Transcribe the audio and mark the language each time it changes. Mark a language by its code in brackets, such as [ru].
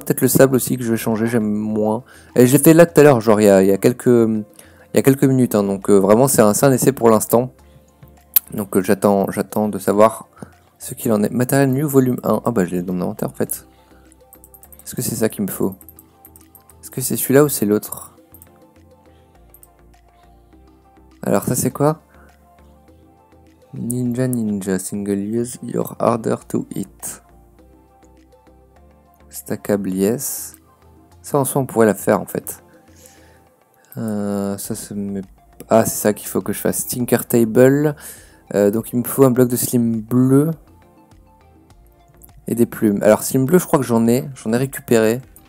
[fr] Peut-être le sable aussi que je vais changer, j'aime moins. Et j'ai fait là tout à l'heure, genre il y a quelques minutes, hein, donc vraiment c'est un essai pour l'instant. Donc j'attends de savoir ce qu'il en est. Matériel new volume 1, ah bah je l'ai dans mon inventaire en fait. Est-ce que c'est ça qu'il me faut? Est-ce que c'est celui-là ou c'est l'autre? Alors ça c'est quoi? [en] Ninja, single use, you're harder to hit. Stackable, yes. [fr] Ça en soi on pourrait la faire en fait. Ça se met... Ah c'est ça qu'il faut que je fasse. Tinker Table. Donc il me faut un bloc de slim bleu. Et des plumes. Alors slim bleu je crois que j'en ai récupéré.